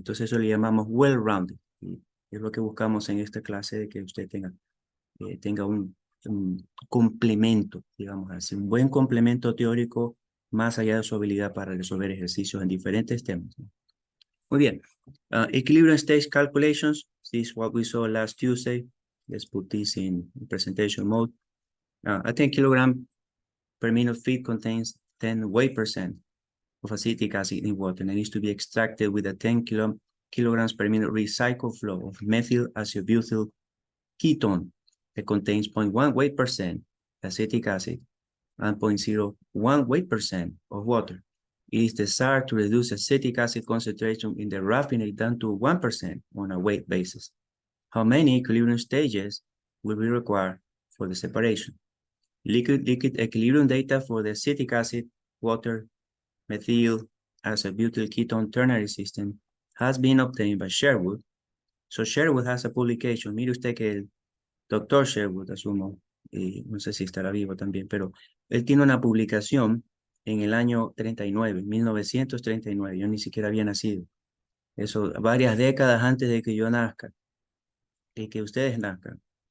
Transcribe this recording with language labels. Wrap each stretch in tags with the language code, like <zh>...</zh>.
<es>Entonces eso le llamamos well-rounded. Y es lo que buscamos en esta clase, de que usted tenga un complemento, digamos así, un buen complemento teórico más allá de su habilidad para resolver ejercicios en diferentes temas, ¿no? Muy bien.</es> <en>Equilibrium stage calculations. This is what we saw last Tuesday. Let's put this in presentation mode. A 10 kilogram per minute feed contains 10 weight% of acetic acid in water and it needs to be extracted with a 10 kilograms per minute recycled flow of methyl isobutyl ketone that contains 0.1 weight% acetic acid and 0.01 weight% of water. It is desired to reduce acetic acid concentration in the raffinate down to 1% on a weight basis. How many equilibrium stages will be required for the separation? Liquid equilibrium data for the acetic acid, water, methyl isobutyl ketone ternary system has been obtained by Sherwood. So Sherwood has a publication.</en> <es>Mire usted que el doctor Sherwood, asumo, y no sé si estará vivo también, pero él tiene una publicación en el año 39, 1939. Yo ni siquiera había nacido. Eso, varias décadas antes de que yo nazca y que ustedes nazcan.</es>